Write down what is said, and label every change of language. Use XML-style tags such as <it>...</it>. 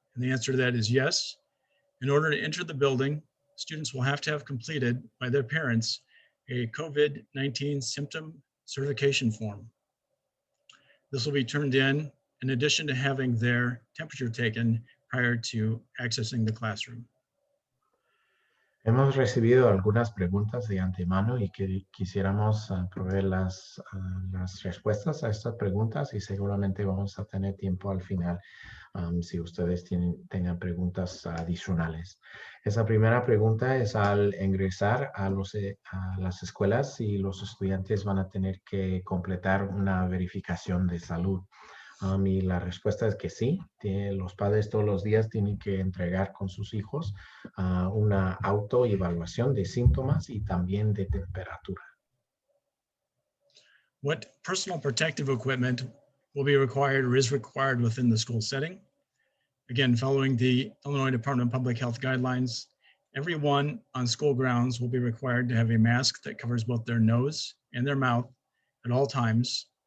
<en>And the answer to that is yes. In order to enter the building, students will have to have completed by their parents a COVID-19 symptom certification form. This will be turned in addition to having their temperature taken prior to accessing the classroom.</en> <es>Hemos recibido algunas preguntas de antemano y quisiéramos proveer las respuestas a estas preguntas y seguramente vamos a tener tiempo al final si ustedes tengan preguntas adicionales. Esa primera pregunta es: al ingresar a las escuelas, y los estudiantes van a tener que completar una verificación de salud. Y la respuesta es que sí, los padres todos los días tienen que entregar con sus hijos una autoevaluación de síntomas y también de temperatura.</es> <en>What personal protective equipment will be required or is required within the school setting? Again, following the Illinois Department of Public Health guidelines, everyone on school grounds will be required to have a mask that covers both their nose and their mouth at all times.</en>